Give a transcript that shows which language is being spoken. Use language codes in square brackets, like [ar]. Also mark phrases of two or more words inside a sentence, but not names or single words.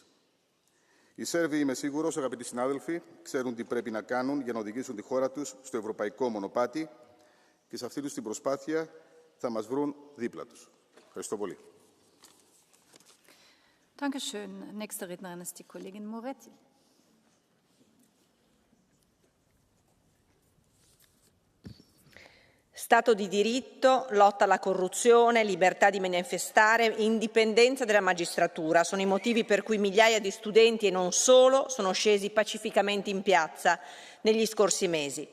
[el] Οι Σέρβοι, είμαι σίγουρος, αγαπητοί συνάδελφοι, ξέρουν τι πρέπει να κάνουν για να οδηγήσουν τη χώρα τους στο ευρωπαϊκό μονοπάτι και σε αυτή τους την προσπάθεια θα μας βρουν δίπλα τους. Ευχαριστώ πολύ. [de] Dankeschön. Nächste Rednerin ist die Kollegin Moretti. [it] Stato di diritto, lotta alla corruzione, libertà di manifestare, indipendenza della magistratura sono i motivi per cui migliaia di studenti e non solo sono scesi pacificamente in piazza negli scorsi mesi.